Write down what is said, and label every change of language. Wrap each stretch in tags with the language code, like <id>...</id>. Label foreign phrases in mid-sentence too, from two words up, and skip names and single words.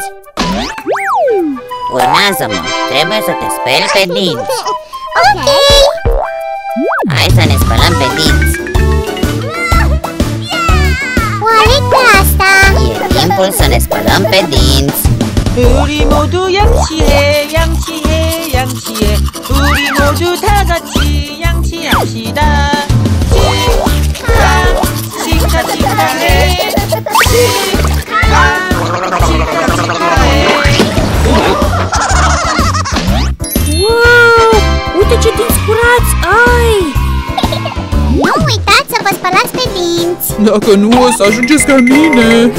<ro>Urmează-mă, trebuie să te speli pe dinți. Ok! Hai să ne spălăm pe dinți. Oare cu asta? E timpul să ne spălăm pe dinți.</ro> <ko>우리 모두 양치해 양치해 양치해 우리 모두 다 같이 양치합시다 칭찬 칭찬해</ko> <ro>Wow! Uite ce dinți curați ai! Nu uitați să vă spălați pe dinți! Dacă nu, o să ajungeți ca mine.</ro>